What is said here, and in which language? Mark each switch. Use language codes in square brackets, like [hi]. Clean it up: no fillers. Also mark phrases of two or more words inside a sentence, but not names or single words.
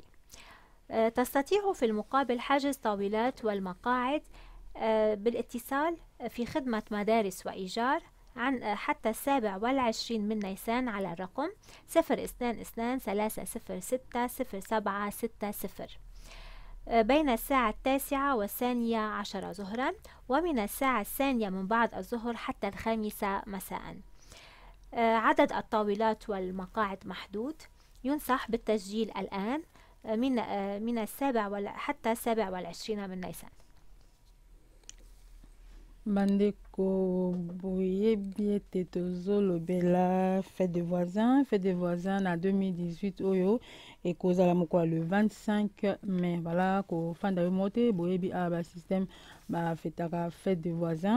[ar] تستطيع في المقابل حجز طاولات والمقاعد بالاتصال في خدمة مدارس وإيجار عن حتى 27 من نيسان على الرقم 022 306 0760 بين الساعة 9 والثانية عشر ظهرا ومن الساعة 2 من بعد الظهر حتى 5 مساء. عدد الطاولات والمقاعد محدود. ينصح بالتسجيل الآن من حتى 27 من نيسان. [ln] Bandeko boyebi ete tozolobela [fr] fête des voisins [ln] na 2018 oyo ekozala mokolo [fr] le 25 mai. [ln] Voilà kofanda yo mote boyebi ba système ba fetaka [fr] fête des voisins.